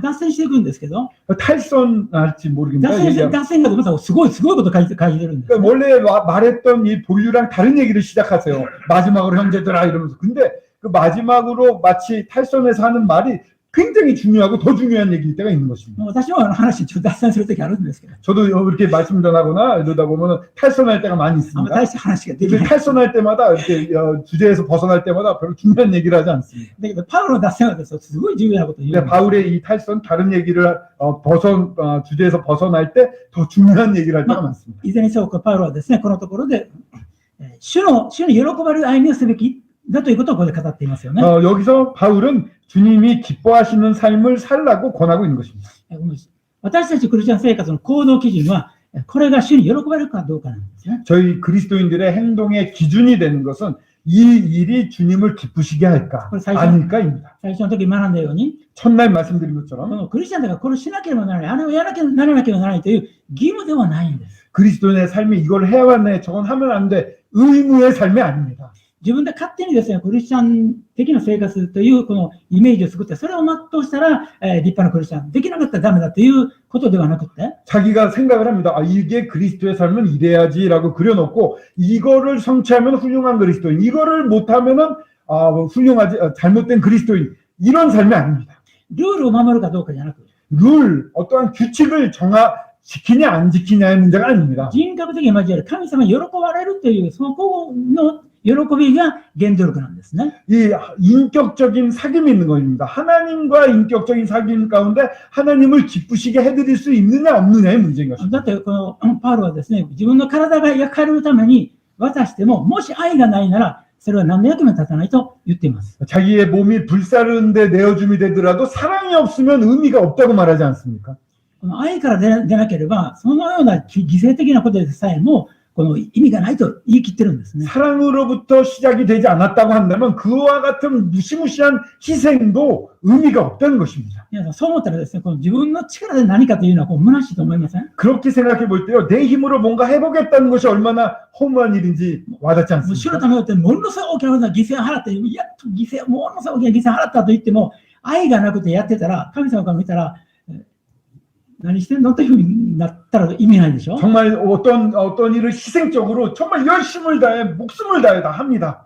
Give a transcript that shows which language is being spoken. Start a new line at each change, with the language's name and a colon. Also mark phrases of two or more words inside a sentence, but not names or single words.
Japanese: 脱線していくんですけど、
Korean: 탈선할지 모르겠는데
Japanese: 脱線がまたすごいこと書いてるんです。
Korean: 원래 말했던 이 본류랑 다른 얘기를 시작하세요. 마지막으로 형제들아 이러면서. 근데 그 마지막으로 마치 탈선해서 하는 말이 굉장히 중요하고 더 중요한 얘기일 때가 있는 것입니다.
Japanese: 私は話ちょっと脱線するときあるんですけど、
Korean: 저도 이렇게 말씀 전하거나 이러다 보면 탈선할 때가 많이
Japanese: あんま
Korean: 있습니다.
Japanese: 大して話ができ
Korean: 근데
Japanese: ない。
Korean: 탈선할 때마다 이렇게 주제에서 벗어날 때마다 별로 중요한 얘기를 하지 않습니다.
Japanese: だけど、パウロの脱線はですね、すごい重要なことを言
Korean: 근데
Japanese: うんです。
Korean: 바울의 이 탈선 다른 얘기를 주제에서 벗어날 때 더 중요한 얘기를 할 때가 많습니다.
Japanese: いずれにせよ、パウロはですね、このところで、主の喜ばれる歩みをすべきだということをここで語っていますよね。
Korean: 여기서 바울은 주님이 기뻐하시는 삶을 살라고 권하고 있는 것입니다.
Japanese: 私たちクリスチャン生活の行動基準は、これが主に喜ばれるかどうかなんですね。
Korean: 저희 그리스도인들의 행동의 기준이 되는 것은 이 일이 주님을 기쁘시게 할까 아닐까입니다.
Japanese: 最初の時に学んだように、
Korean: 첫날 말씀드린
Japanese: こ
Korean: 것처럼
Japanese: のクリスチャンだからこれをしなければならない、あれをやらなければならないという義務ではないんです。
Korean: 그리스도인의 삶이 이걸 해야만 해, 저건 하면 안 돼, 의무의 삶이 아닙니다.
Japanese: 自分で勝手にですね、クリスチャン的な生活というこのイメージを作って、それを全うしたら、立派なクリスチャン、できなかったらダメだということではなくて、
Korean: 자기가 생각을 합니다. 아, 이게 그리스도의 삶은 이래야지라고 그려놓고 이거를 성취하면 훌륭한 그리스도인, 이거를 못하면은 훌륭하지 잘못된 그리스도인, 이런 삶이 아닙니다.
Japanese: ルールを守るかどうかじゃなく、
Korean: 룰, 어떠한 규칙을 지키냐 안 지키냐의 문제가 아닙니다.
Japanese: 人格的に交わる神様に喜ばれるという、その子の喜びが原動力なんですね。
Korean: 이 인격적인 사귐이 있는 것입니다. 하나님과 인격적인 사귐 가운데 하나님을 기쁘시게 해드릴 수 있느냐 없느냐의 문제인
Japanese: だ
Korean: 것입니다.
Japanese: ってこのパウロはですね、自分の体が焼かれるために渡しても、もし愛がないなら、それは何の役にも立たないと言っています。
Korean: 자기의 몸이 불사르는데 내어줌이 되더라도 사랑이 없으면 의미가 없다고 말하지 않습니까?
Japanese: この愛から出なければ、そのような犠牲的なことでさえも、この意味がないと言い切ってるんですね。
Korean: 사랑으로부터 시작이 되지 않았다고 한다면 그와 같은 무시무시한 희생도 의미가 없다는 것입니다.
Japanese: 皆さん、そう思ったらですね、この自分の力で何かというのは虚しいと思いません？
Korean: 그렇게 생각해 볼 때요, 내 힘으로 뭔가 해보겠다는 것이 얼마나 허무한 일인지 와닿지
Japanese: もう主の
Korean: 않습니까?
Japanese: ためによってものすごい大きな犠牲を払って、やっとものすごい大きな犠牲を払ったと言っても、愛がなくてやってたら、神様から見たら、何してんのというふうになったら意味ないでしょ。
Korean: 정말 어떤 일을 희생적으로 정말 열심을 다해 목숨을 다해 다 합니다.